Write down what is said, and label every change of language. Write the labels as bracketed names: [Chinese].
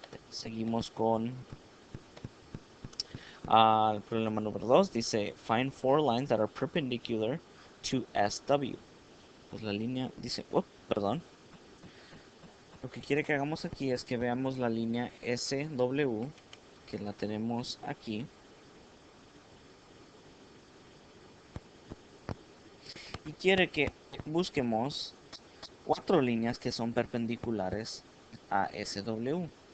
[Spanish] Seguimos con el problema número 2. Dice, [English] find four lines that are perpendicular to SW. [Spanish] Pues la línea dice, perdón. Lo que quiere que hagamos aquí es que veamos la línea SW, que la tenemos aquí. Y quiere que busquemos cuatro líneas que son perpendiculares a SW.